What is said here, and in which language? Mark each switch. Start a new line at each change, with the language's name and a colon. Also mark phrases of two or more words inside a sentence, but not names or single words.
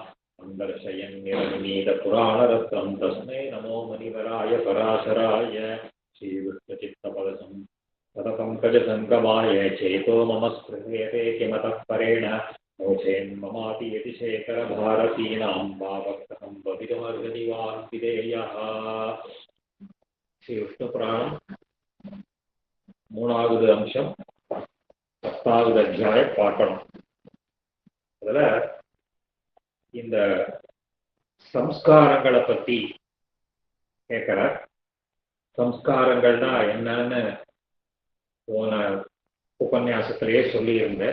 Sanskrit: दर्शयन्निरमिनीतपुराणरत्नं तस्मै नमो मुनिवराय पराशराय श्रीविष्णुचित्तपदसं तदपङ्कजसङ्गमाय चेतो मम स्पृह्यते किमतः परेण नोचेन्ममापि यतिशेखरभारतीनां भावक्तहं भवितुमर्हतिवान् विधेयः श्रीविष्णुपुराणं
Tamil: மூணாவது அம்சம் 10வது அத்தியாயம் பார்க்கணும். அதுல இந்த சம்ஸ்காரங்களை பத்தி கேட்கிற சம்ஸ்காரங்கள்னா என்னன்னு போன உபன்யாசத்திலேயே சொல்லியிருந்தேன்.